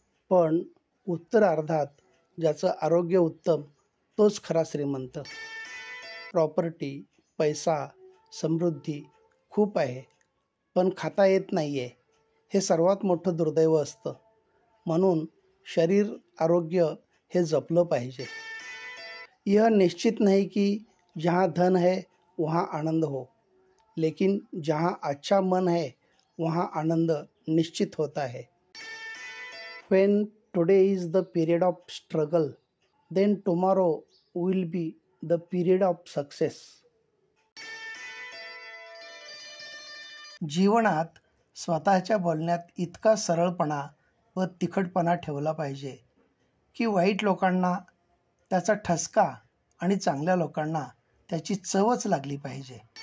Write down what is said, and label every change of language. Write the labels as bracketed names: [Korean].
[Marathi] पण उत्तरार्धात ज्याचं आरोग्य उत्तम तोच खरा श्रीमंत. प्रॉपर्टी, पैसा, समृद्धी खूप आहे, पण खाता येत नाही आहे, हे सर्वात मोठं दुर्दैव असतं. म्हणून शरीर आरोग्य हे जपलं पाहिजे. [Hindi] यह निश्चित नहीं कि जहाँ धन है वहाँ आनंद हो, लेकिन जहाँ अच्छा मन है वहाँ आनंद निश्चित होता है. [English] When today is the period of struggle, then tomorrow will be the period of success. [Marathi] जीवनात स्वतःच्या बोलण्यात इतका सरळपणा व तिखटपणा ठेवला पाहिजे की वाईट लोकांना त्याचा ठसका आणि चांगल्या लोकांना त्याची चवच लागली पाहिजे.